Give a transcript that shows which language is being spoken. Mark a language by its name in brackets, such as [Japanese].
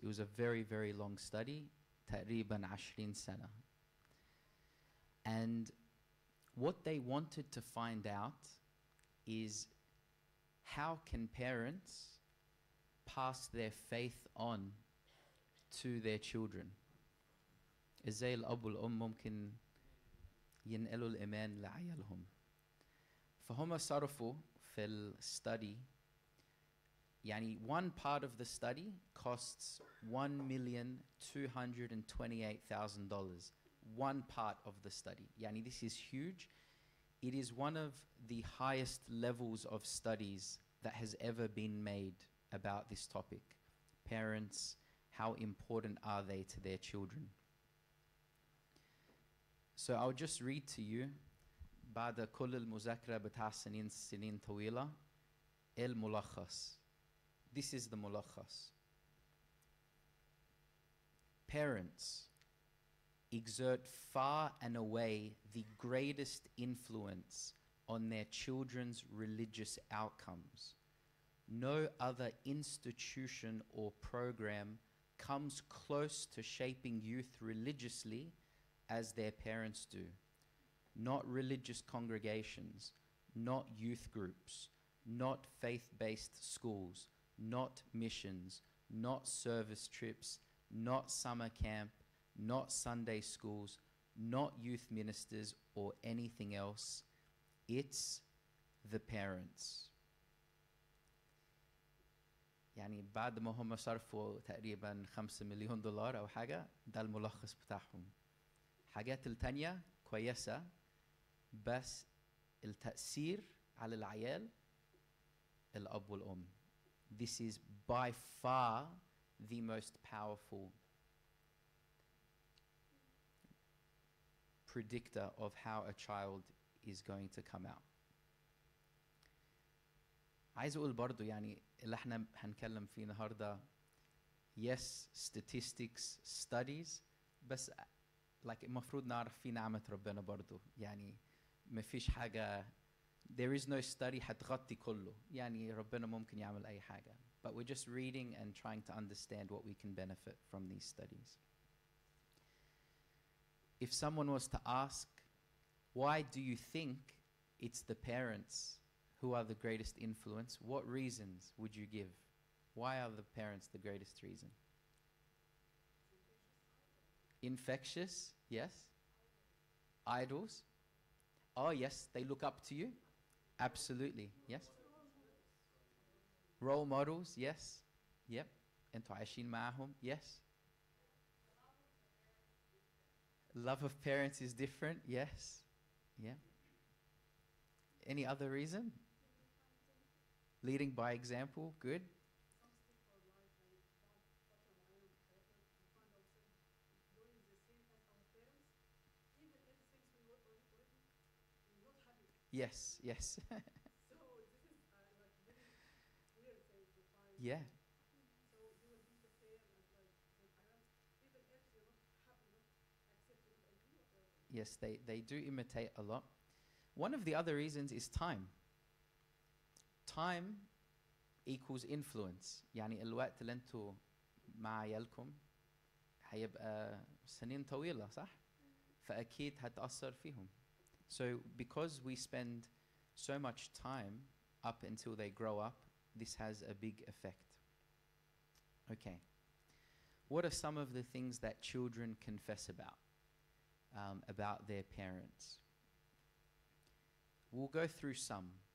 [English] It was a very, very long study, [Arabic] تقريباً 20 سنة. [English] And what they wanted to find out is how can parents pass their faith on to their children. [Arabic] ازاي الأب والأم ممكن ينقلوا الإيمان لعيالهم. فهم صرفوا في الستادي، يعني [English] one part of the study costs $1,228,000. One part of the study. Yani this is huge. It is one of the highest levels of studies that has ever been made about this topic. Parents, how important are they to their children? So I'll just read to you [Arabic] بعد كل المذاكرة بتاع سنين طويلة الملخص. [English] This is the ملخص. Parents exert far and away the greatest influence on their children's religious outcomes. No other institution or program comes close to shaping youth religiously as their parents do. Not religious congregations, not youth groups, not faith-based schools, not missions, not service trips, not summer camp, not Sunday schools, not youth ministers or anything else. It's the parents. [Arabic] يعني بعد ما هم صرفوا تقريبا $5 مليون أو حاجة، ده الملخص بتاعهم. حاجات التانية كويسة، بس التأثير على العيال الأب والأم. [English] This is by far the most powerful predictor of how a child is going to come out. [Arabic] عايز أقول برضو يعني اللي احنا هنكلم فيه النهاردة [English] yes statistics studies، [Arabic] بس like المفروض نعرف في نعمة ربنا برضو. يعني مفيش حاجة، [English] there is no study [Arabic] هتغطي كله، يعني ربنا ممكن يعمل أي حاجة. [English] But we're just reading and trying to understand what we can benefit from these studies. If someone was to ask, why do you think it's the parents who are the greatest influence, what reasons would you give? Why are the parents the greatest reason? Infectious, yes. Idols. Oh, yes, they look up to you. Absolutely, yes. Role models, yes. Yep. [Arabic] انتوا عايشين معهم, yes. [English] Love of parents is different, yes. Yeah. Any other reason? Leading by example, good. Yes, yes. Yeah. Yes, they do imitate a lot. One of the other reasons is time. Time equals influence. [Arabic] يعني الوقت اللي انتوا مع عيالكم هيبقى سنين طويلة صح؟ فأكيد هتأثر فيهم. [English] So because we spend so much time up until they grow up, this has a big effect. Okay. What are some of the things that children confess about their parents? We'll go through some.